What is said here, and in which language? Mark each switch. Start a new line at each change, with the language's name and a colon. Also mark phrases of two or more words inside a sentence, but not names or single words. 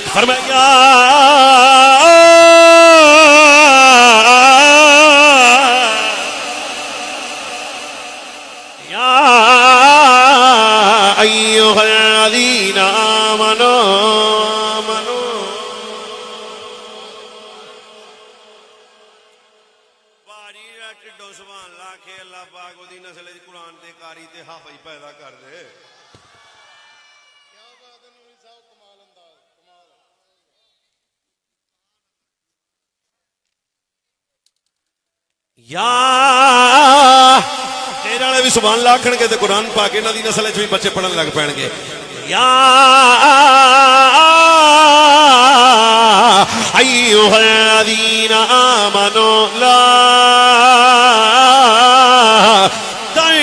Punjabi: فرمایا
Arabic: یا ایھا الذین آمنوا
Punjabi: پیدا کر دے۔ یا تیرے والے بھی سبحان اللہ آکھن گے تے قرآن پاک انہاں دی نسل وچ بھی بچے پڑھن لگ پین گے۔
Arabic: یا ایھا الذین آمنوا لا